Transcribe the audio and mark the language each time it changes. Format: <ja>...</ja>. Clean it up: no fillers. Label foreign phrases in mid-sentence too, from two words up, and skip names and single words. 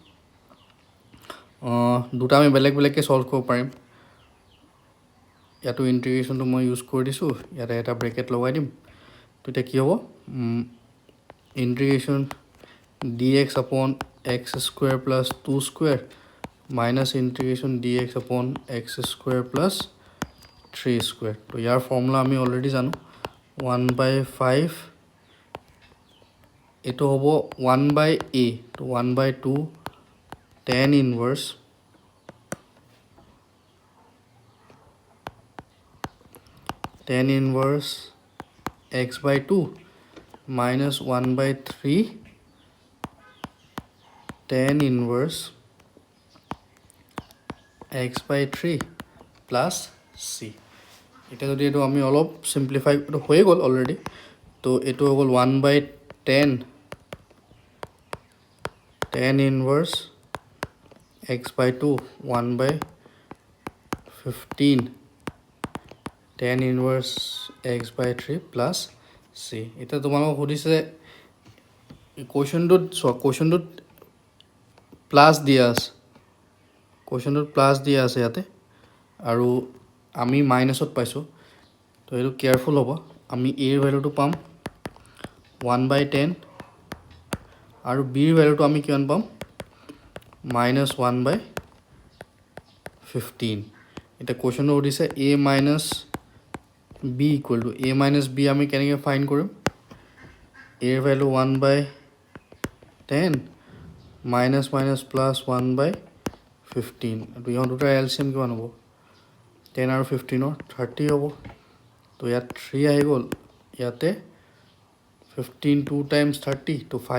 <as>দুটা আমি বেলেগ বেলেগকৈ সলভ কৰিব পাৰিম ইয়াতো ইণ্টিগ্ৰেশ্যনটো মই ইউজ কৰি দিছোঁ ইয়াতে এটা ব্ৰেকেট লগাই দিম তো এতিয়া কি হ'ব</as> <en>integration dx upon x square plus 2 square minus integration dx upon x square plus 3 square</en> <as>তো ইয়াৰ ফৰ্মুলা আমি অলৰেডি জানো 1/5 এইটো হ'ব</as> <en>1/a তো 1/2 tan inverse x by 2 minus 1/3 tan inverse x by 3 plus c</en> <as>এটা যদি এইটো আমি অলপ সিম্পলিফাই হৈ গ'ল অলৰেডি তো এইটো হৈ গ'ল 1/10</as> <en>tan inverse x by 2</en> <as>1/15</as> <en>tan inverse x by 3 plus c</en> <as>এটা তোমালোকক সুধিছে কুৱেশ্যনটোত প্লাছ দিয়া আছে ইয়াতে আৰু আমি মাইনাছত পাইছোঁ তো এইটো কেয়াৰফুল হ'ব আমি এৰ ভেলুটো পাম 1/10 আৰু বিৰ ভেলুটো আমি কিমান পাম -1/15 এটা কুৱেশ্যনটো সুধিছে</as> <en>a minus b equal to a minus b</en> <as>আমি কেনেকৈ ফাইন কৰিম এৰ ভেলু 1/10</as> <en>minus plus</en> <as>1/15 তো ইহঁত দুটাৰ এলচিএম কিমান হ'ব 10 আৰু 15 30 হ'ব তো ইয়াত 3 আহি গ'ল ইয়াতে 15 2 times 30 তো</as>